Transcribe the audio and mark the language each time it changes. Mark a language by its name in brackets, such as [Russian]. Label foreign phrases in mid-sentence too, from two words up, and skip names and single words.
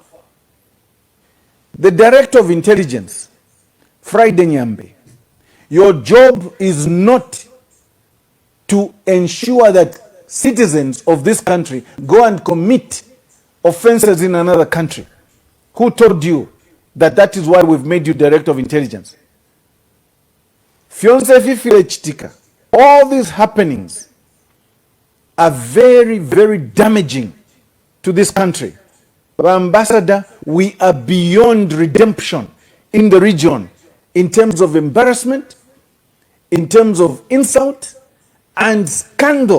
[English] The Director of Intelligence, Friday Nyambe, your job is not to ensure that citizens of this country go and commit offenses in another country. Who told you that that is why we've made you Director of Intelligence? [Bemba] Fionse fifile chitika. [English] All these happenings are very, very damaging to this country. But Ambassador, we are beyond redemption in the region in terms of embarrassment, in terms of insult and scandal.